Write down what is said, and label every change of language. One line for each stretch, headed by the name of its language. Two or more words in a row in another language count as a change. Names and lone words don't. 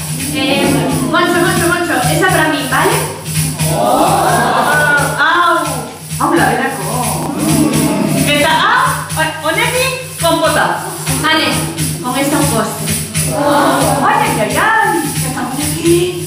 Spanish: Moncho, esa para mí, ¿vale?
Basque: Hau laberako. Eta honekin konpota.
Spanish: Vale, con esta un postre.
Basque: Ai. Eta honekin.